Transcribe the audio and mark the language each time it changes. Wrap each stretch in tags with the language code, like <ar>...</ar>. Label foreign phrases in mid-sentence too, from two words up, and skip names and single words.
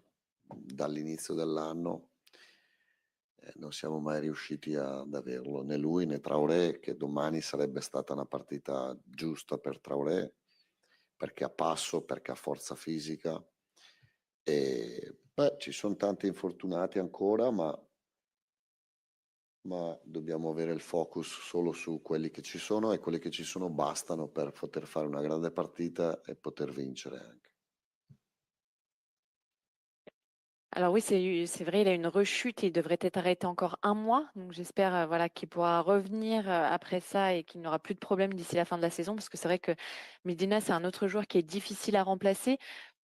<it>Dall'inizio dell'anno non siamo mai riusciti ad averlo, né lui né Traoré, che domani sarebbe stata una partita giusta per Traoré, perché ha passo, perché ha forza fisica. E ci sono tanti infortunati ancora, ma dobbiamo avere il focus solo su quelli che ci sono, e quelli che ci sono bastano per poter fare una grande partita e poter vincere anche.</it> <fr>Alors oui, c'est vrai, il a une rechute et il devrait être arrêté encore un mois. Donc j'espère voilà, qu'il pourra revenir après ça et qu'il n'aura plus de problème d'ici la fin de la saison. Parce que c'est vrai que Medina, c'est un autre joueur qui est difficile à remplacer.</fr>